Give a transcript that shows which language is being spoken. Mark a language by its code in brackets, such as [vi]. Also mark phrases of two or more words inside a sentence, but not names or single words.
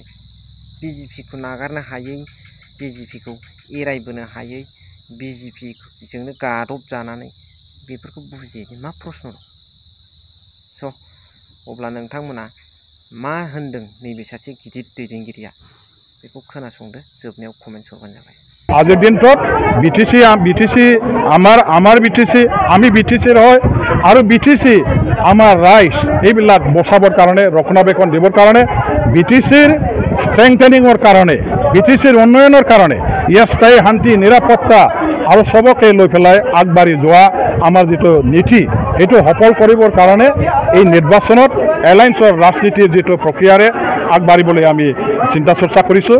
[brx] बिजेपिखौ नागारनो हायै, बिजेपिखौ एरायबोनो हायै, बिजेपिजोंनो गादब जानानै बेफोरखौ बुजियैनि मा प्रश्न दं? स' अब्ला नोंथांमोना मा होनदों नैबे सासे गिदिर दैदेनगिरिया, बेखौ खोनासंदो, जोबनायाव कमेन्ट्स हरबानो जाबाय। [as] আজিৰ দিনটোত বিটিসি আমাৰ বিটিসি, আমি বিটিসিৰ হয়, আৰু বিটিসি আমাৰ ৰাইজ এইবিলাক বচাবৰ কাৰণে, ৰক্ষণাবেক্ষণ দিবৰ কাৰণে, বিটিসিৰ ষ্ট্ৰেংথেনিঙৰ কাৰণে, বিটিসিৰ উন্নয়নৰ কাৰণে, ইয়াৰ স্থায়ী শান্তি নিৰাপত্তা আৰু চবকে লৈ পেলাই আগবাঢ়ি যোৱা আমাৰ যিটো নীতি, এইটো সফল কৰিবৰ কাৰণে এই নিৰ্বাচনত এলায়েন্সৰ ৰাজনীতিৰ যিটো প্ৰক্ৰিয়াৰে আগবাঢ়িবলৈ আমি চিন্তা চৰ্চা কৰিছোঁ।